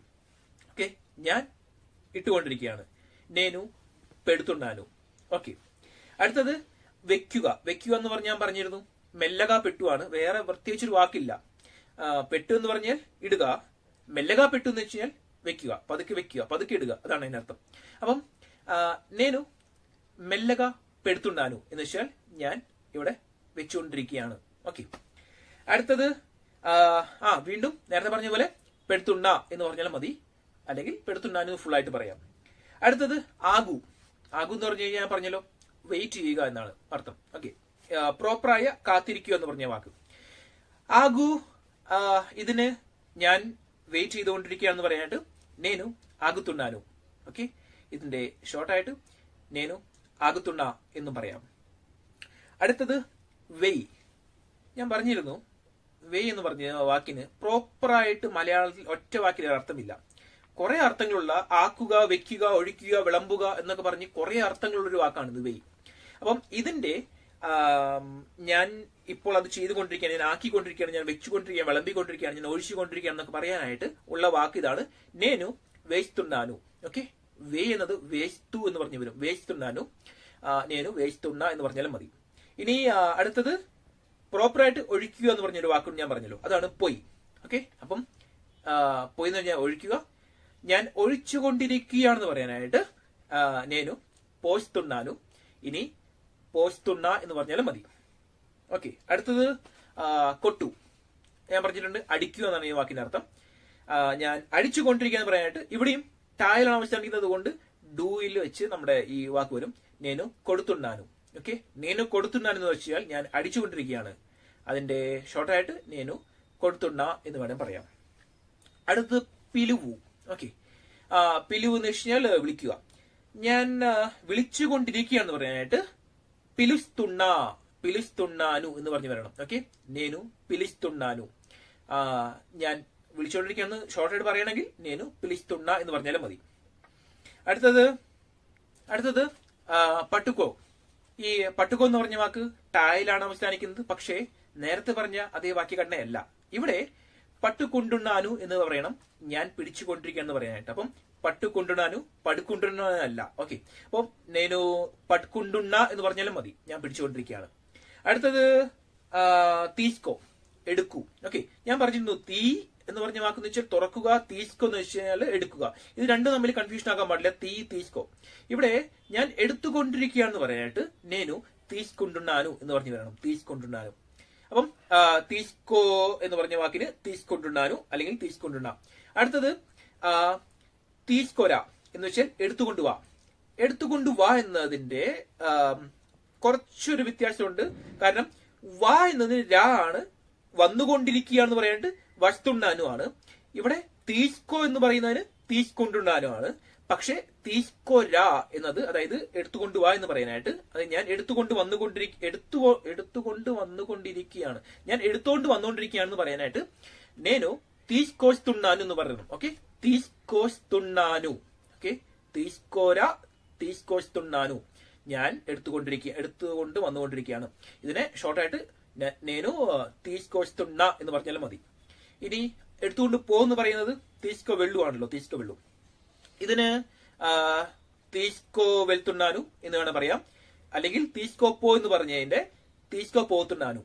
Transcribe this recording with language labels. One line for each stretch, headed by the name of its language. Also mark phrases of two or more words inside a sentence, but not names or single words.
Malayalam: ഓക്കെ, ഞാൻ ഇട്ടുകൊണ്ടിരിക്കുകയാണ്.
Telugu: నేను పెడుతున్నాను.
Malayalam: ഓക്കെ, അടുത്തത് വെക്കുക എന്ന് പറഞ്ഞ് ഞാൻ പറഞ്ഞിരുന്നു. മെല്ലക പെട്ടുവാണ്, വേറെ പ്രത്യേകിച്ചൊരു വാക്കില്ല. పెట్టు എന്ന് പറഞ്ഞാൽ ഇടുക,
Telugu: మెల్లగా పెట్టు
Malayalam: എന്ന് വെച്ചാൽ വെക്കുക, പതുക്കെ ഇടുക, അതാണ് അതിന്റെ അർത്ഥം. അപ്പം
Telugu: నేను మెల్లగా పెడుతున్నాను
Malayalam: എന്ന് വെച്ചാൽ ഞാൻ ഇവിടെ വെച്ചുകൊണ്ടിരിക്കുകയാണ്. ഓക്കെ, അടുത്തത് വീണ്ടും നേരത്തെ പറഞ്ഞ പോലെ പെടുത്തുണ്ണ എന്ന് പറഞ്ഞാൽ മതി, അല്ലെങ്കിൽ പെടുത്തുണ്ണാന് ഫുൾ ആയിട്ട് പറയാം. അടുത്തത് ആകു. ആകു എന്ന് പറഞ്ഞു കഴിഞ്ഞാൽ ഞാൻ പറഞ്ഞല്ലോ വെയിറ്റ് ചെയ്യുക എന്നാണ് അർത്ഥം. ഓക്കെ, പ്രോപ്പറായ കാത്തിരിക്കുക എന്ന് പറഞ്ഞ വാക്ക് ആകു. ഇതിന് ഞാൻ വെയിറ്റ് ചെയ്തുകൊണ്ടിരിക്കുകയാണെന്ന് പറയാനായിട്ട്
Telugu: నేను ఆగుతున్నాను.
Malayalam: ഓക്കെ, ഇതിന്റെ ഷോർട്ടായിട്ട്
Telugu: నేను ఆగుతున్నా
Malayalam: എന്നും പറയാം. അടുത്തത് വെയ്. ഞാൻ പറഞ്ഞിരുന്നു വെയ് എന്ന് പറഞ്ഞ വാക്കിന് പ്രോപ്പറായിട്ട് മലയാളത്തിൽ ഒറ്റ വാക്കിൽ അർത്ഥമില്ല. കുറെ അർത്ഥങ്ങളുള്ള ആക്കുക, വെക്കുക, ഒഴിക്കുക, വിളമ്പുക എന്നൊക്കെ പറഞ്ഞ് കുറെ അർത്ഥങ്ങളുള്ള ഒരു വാക്കാണ് ഇത് വെയ്. അപ്പം ഇതിന്റെ ഞാൻ ഇപ്പോൾ അത് ചെയ്തുകൊണ്ടിരിക്കുകയാണ്, ഞാൻ ആക്കിക്കൊണ്ടിരിക്കുകയാണ്, ഞാൻ വെച്ചുകൊണ്ടിരിക്കുകയാണ്, വിളമ്പിക്കൊണ്ടിരിക്കുകയാണ്, ഞാൻ ഒഴിച്ചുകൊണ്ടിരിക്കുകയാണ് എന്നൊക്കെ പറയാനായിട്ട് ഉള്ള വാക്ക് ഇതാണ്
Telugu: నేను వేస్తున్నాను.
Malayalam: ഓക്കെ, വേ എന്നത് വേസ്തു എന്ന് പറഞ്ഞു വരും.
Telugu: വേസ്తున్నాను, నేను వేస్తున్నా
Malayalam: എന്ന് പറഞ്ഞാലും മതി. ഇനി അടുത്തത് പ്രോപ്പറായിട്ട് ഒഴിക്കുക എന്ന് പറഞ്ഞൊരു വാക്കുണ്ട് ഞാൻ പറഞ്ഞല്ലോ, അതാണ് പൊയ്. ഓക്കെ, അപ്പം പൊയ് എന്ന് പറഞ്ഞാൽ ഒഴിക്കുക. ഞാൻ ഒഴിച്ചുകൊണ്ടിരിക്കുകയാണെന്ന് പറയാനായിട്ട്
Telugu: నేను పోస్తున్నాను.
Malayalam: ഇനി പോസ്തുണ്ണ എന്ന് പറഞ്ഞാലും മതി. ഓക്കെ, അടുത്തത് കൊട്ടു. ഞാൻ പറഞ്ഞിട്ടുണ്ട് അടിക്കുക എന്നാണ് ഈ വാക്കിന്റെ അർത്ഥം. ഞാൻ അടിച്ചുകൊണ്ടിരിക്കുക എന്ന് പറയാനായിട്ട് ഇവിടെയും ടായിലാണ് അവസാനിക്കുന്നത് കൊണ്ട് ഡൂയിൽ വെച്ച് നമ്മുടെ ഈ വാക്ക് വരും.
Telugu: నేను కొడుతున్నాను.
Malayalam: ഓക്കെ,
Telugu: నేను కొడుతున్నాను
Malayalam: എന്ന് വെച്ചാൽ ഞാൻ അടിച്ചുകൊണ്ടിരിക്കുകയാണ്. അതിന്റെ ഷോർട്ടായിട്ട്
Telugu: నేను కొడుతున్నా
Malayalam: എന്ന് വേണം പറയാം. അടുത്തത് പിലുവു. ഓക്കെ, പിലുവ് എന്ന് വെച്ച് കഴിഞ്ഞാൽ വിളിക്കുക. ഞാൻ വിളിച്ചുകൊണ്ടിരിക്കുകയാണെന്ന് പറയാനായിട്ട് పిలుస్తున్నాను എന്ന് പറഞ്ഞു വരണം. ഓക്കെ,
Telugu: నేను పిలుస్తున్నాను.
Malayalam: ഞാൻ വിളിച്ചുകൊണ്ടിരിക്കുകയെന്ന് ഷോർട്ടായിട്ട് പറയണമെങ്കിൽ
Telugu: నేను పిలుస్తున్నా
Malayalam: എന്ന് പറഞ്ഞാലും മതി. അടുത്തത് പട്ടുക്കോ. ഈ പട്ടുക്കോ എന്ന് പറഞ്ഞ വാക്ക് ടായിലാണ് അവസാനിക്കുന്നത്. പക്ഷേ നേരത്തെ പറഞ്ഞ അതേ വാക്യഘടനയല്ല. ഇവിടെ പട്ടുകൊണ്ടുണ്ണാനു എന്ന് പറയണം, ഞാൻ പിടിച്ചുകൊണ്ടിരിക്കുകയെന്ന് പറയാനായിട്ട്. അപ്പം പട്ടുകൊണ്ടുണ്ണാനു പടുക്കൊണ്ടുണ്ണാനല്ല. ഓക്കെ, അപ്പം
Telugu: నేను పట్టుకుంటున్నా
Malayalam: എന്ന് പറഞ്ഞാലും മതി, ഞാൻ പിടിച്ചുകൊണ്ടിരിക്കുകയാണ്. അടുത്തത് തീസ്കോ, എടുക്കൂ. ഓക്കെ, ഞാൻ പറഞ്ഞിരുന്നു തീ എന്ന് പറഞ്ഞ വാക്കെന്ന് വെച്ചാൽ തുറക്കുക, തീസ്കോ എന്ന് വെച്ച് കഴിഞ്ഞാൽ എടുക്കുക. ഇത് രണ്ടും തമ്മിൽ കൺഫ്യൂഷൻ ആക്കാൻ പാടില്ല. തീസ്കോ. ഇവിടെ ഞാൻ എടുത്തുകൊണ്ടിരിക്കുകയാണെന്ന് പറയാനായിട്ട്
Telugu: నేను తీసుకుంటున్నాను
Malayalam: എന്ന് പറഞ്ഞു വരണം. తీసుకుంటున్నాను. അപ്പം തീസ്കോ എന്ന് പറഞ്ഞ വാക്കിന് తీసుకుంటున్నాను അല്ലെങ്കിൽ తీసుకుంటున్నా. അടുത്തത് തീസ്കൊര എന്ന് വെച്ചാൽ എടുത്തുകൊണ്ടുവാ. എടുത്തുകൊണ്ടുവാ എന്നതിന്റെ കുറച്ചൊരു വ്യത്യാസമുണ്ട്. കാരണം വാ എന്നതിന് രാ ആണ്, വന്നുകൊണ്ടിരിക്കുകയാണെന്ന് പറയാനായിട്ട് വസ്തുണ്ണാനു ആണ്. ഇവിടെ തീസ്കോ എന്ന് പറയുന്നതിന് തീസ്കൊണ്ടുണ്ണാനു ആണ്. പക്ഷെ തീസ്കൊരാ എന്നത്, അതായത് എടുത്തുകൊണ്ടുവാ എന്ന് പറയാനായിട്ട്, അത് ഞാൻ എടുത്തുകൊണ്ട് വന്നുകൊണ്ടിരിക്കുകയാണ്, ഞാൻ എടുത്തോണ്ട് വന്നുകൊണ്ടിരിക്കുകയാണെന്ന് പറയാനായിട്ട്
Telugu: నేను తీసుకొస్తున్నాను
Malayalam: എന്ന് പറയണം. ഓക്കെ,
Telugu: తీసుకొస్తున్నాను. ఓకే, తీసుకోరా, తీసుకొస్తున్నాను.
Malayalam: ഞാൻ എടുത്തുകൊണ്ട് വന്നുകൊണ്ടിരിക്കുകയാണ്. ഇതിനെ ഷോർട്ടായിട്ട്
Telugu: నేను తీసుకొస్తున్నా
Malayalam: എന്ന് പറഞ്ഞാലും മതി. ഇനി എടുത്തുകൊണ്ട് പോകുന്നു പറയുന്നത്
Telugu: తీసుకో వెళ్ళు
Malayalam: ആണല്ലോ,
Telugu: తీసుకో వెళ్ళు.
Malayalam: ഇതിന്
Telugu: తీసుకో వెళ్తున్నాను
Malayalam: എന്ന് വേണം പറയാം, അല്ലെങ്കിൽ తీసుకోపో എന്ന് പറഞ്ഞതിന്റെ
Telugu: తీసుకో పోతున్నాను.